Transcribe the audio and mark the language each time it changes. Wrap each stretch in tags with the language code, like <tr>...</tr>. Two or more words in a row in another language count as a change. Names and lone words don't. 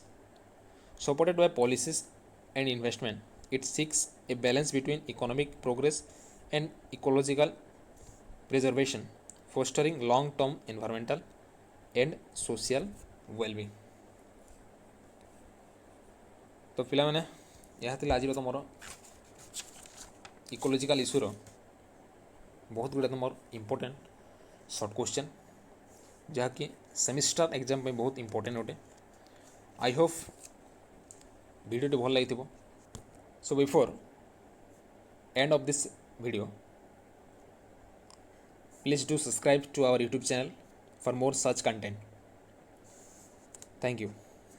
<en>Supported by policies and investment, it seeks a balance between economic progress and ecological preservation, fostering long-term environmental and social well-being.</en> <or>तो पिलाମାନେ ଏହା ଥିଲା ଆଜିର ତୁମର</or> <en>ecological issue</en> <or>ବହୁତ ଗୁଡ଼ିଏ ତୁମର</or> <en>important short question,</en> <or>ଯାହାକି</or> <en>semester exam</en> <or>ପାଇଁ ବହୁତ ଇମ୍ପୋର୍ଟାଣ୍ଟ ଅଟେ।</or> <en>I hope</en> <or>ଭିଡ଼ିଓଟି ଭଲ ଲାଗିଥିବ।</or> <en>so before end of this video, please do subscribe to our YouTube channel for more such content. Thank you.</en>